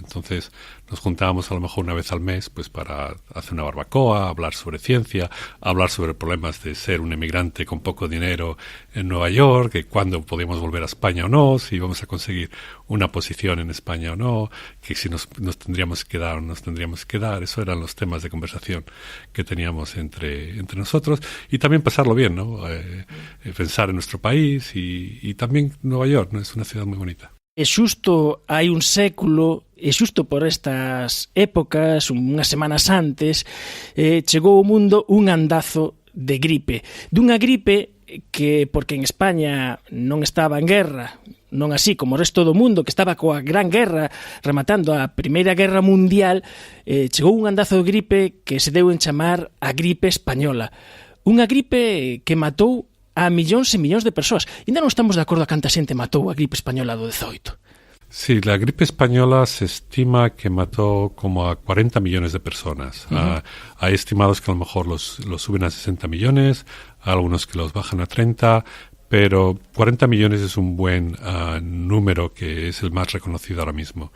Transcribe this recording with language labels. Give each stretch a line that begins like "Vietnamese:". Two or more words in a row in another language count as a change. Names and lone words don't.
Spanish: Entonces nos juntábamos a lo mejor una vez al mes pues para hacer una barbacoa, hablar sobre ciencia, hablar sobre problemas de ser un emigrante con poco dinero en Nueva York, que cuándo podíamos volver a España o no, si íbamos a conseguir una posición en España o no, que si nos tendríamos que quedar o no nos tendríamos que quedar. Eso eran los temas de conversación que teníamos entre nosotros, y también pasarlo bien, ¿no? Pensar en nuestro país y también Nueva York, ¿no? Es una ciudad muy bonita.
Galician: E xusto hai un século, e xusto por estas épocas, unhas semanas antes, chegou ao mundo un andazo de gripe. Dunha gripe que, porque en España non estaba en guerra, non así como o resto do mundo, que estaba coa gran guerra rematando a Primeira Guerra Mundial, chegou un andazo de gripe que se deu en chamar a gripe española. Unha gripe que matou a millóns e millóns de persoas. Ainda non estamos de acordo a canta xente matou a gripe española do 18.
Spanish: Sí, la gripe española se estima que mató como a 40 millones de personas. Hay estimados que a lo mejor los suben a 60 millones, algunos que los bajan a 30, pero 40 millones es un buen número, que es el más reconocido ahora mismo.